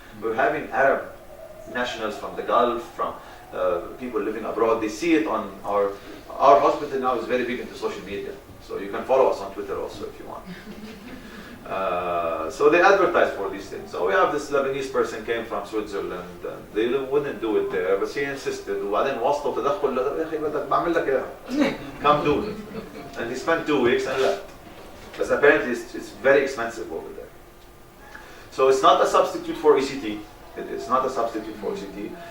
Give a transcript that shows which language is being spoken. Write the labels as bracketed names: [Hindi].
[English] We're having Arab nationals from the Gulf, from people living abroad. They see it on our hospital now is very big into social media. So you can follow us on Twitter also if you want. So they advertise for these things. So we have this Lebanese person came from Switzerland and they wouldn't do it there, but he insisted. [Arabic] وبعدين واسطة تدخل يا أخي بدك بعمل لك إياها. [English] Come do it. And he spent 2 weeks and left. Because apparently it's very expensive over there. So it's not a substitute for ECT. It is not a substitute for ECT.